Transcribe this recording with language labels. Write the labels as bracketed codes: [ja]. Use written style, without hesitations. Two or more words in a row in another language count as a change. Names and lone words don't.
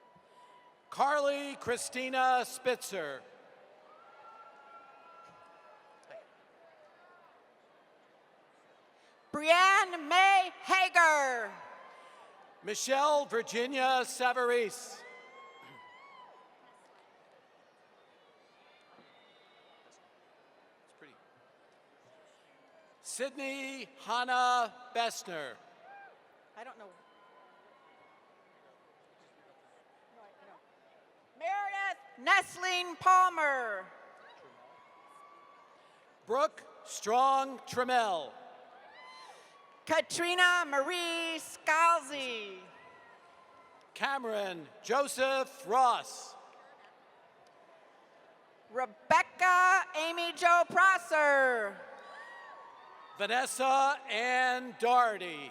[en] Carly Christina Spitzer. Brianne May Hager. Michelle Virginia Savarese. Sydney Hannah Bessner. I don't know. Meredith Nestling Palmer. Brooke Strong Trammell. Katrina Marie Scalzi. Cameron Joseph Ross. Rebecca Amy Jo Prosser. Vanessa Ann Doherty.